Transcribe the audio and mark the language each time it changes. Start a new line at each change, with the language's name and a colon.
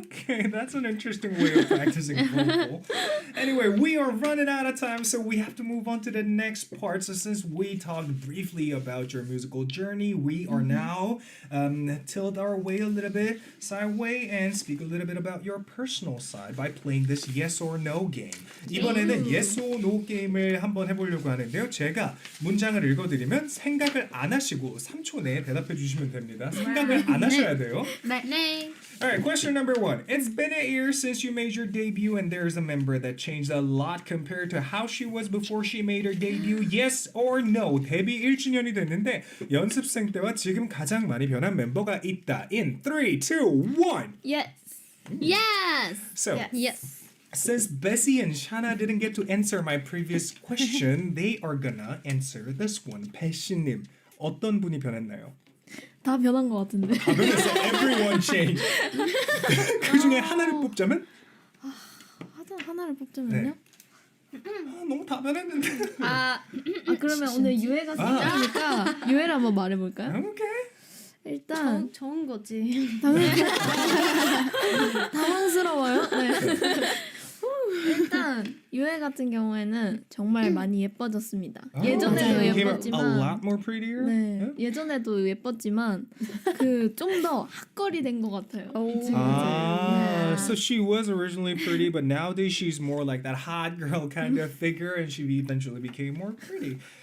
English: Okay, that's an interesting way of practicing vocal. Anyway, we are running out of time, so we have to move on to the next part. So since we talked briefly about your musical journey, we are now tilt our way a little bit sideway and speak a little bit about your personal side by playing this yes or no game.
Korean: 이번에는
English: yes or no
Korean: 게임을 한번 해보려고 하는데요. 제가 문장을 읽어드리면 생각을 안 하시고 3초 내에 대답해 주시면 됩니다. 생각을 안 하셔야 돼요. 네.
English: Alright, question number 1. It's been a year since you made your debut and there's a member that changed a lot compared to how she was before she made her debut. Yes or no?
Korean: 데뷔 1주년이 됐는데 연습생 때와 지금 가장 많이 변한 멤버가 있다.
English: In 3, 2, 1. Yes. Yes. So, Yes. since BESSIE and SHANA didn't get to answer my previous question, they are gonna answer this one.
Korean: 배씨님, 어떤 분이 변했나요? 다 변한 것 같은데. 다 변했어.
English: Everyone changed.
Korean: 그 중에 하나를 뽑자면? 하나를 뽑자면요? 너무 다 변했는데. 그러면 오늘 유해가 생각하니까 유해를 한번 말해볼까요? 오케이. 일단 좋은 거지. 당황스러워요. 네. 일단 유해 같은 경우에는 정말 많이 예뻐졌습니다.
English: Oh,
Korean: 예전에도
English: she became a
Korean: 예뻤지만
English: lot more prettier.
Korean: 네,
English: Yeah?
Korean: 예전에도 예뻤지만 그 좀 더 핫거리 된 것 같아요.
English: Ah, so she was originally pretty, but nowadays she's more like that hot girl kind of figure, and she eventually became more pretty.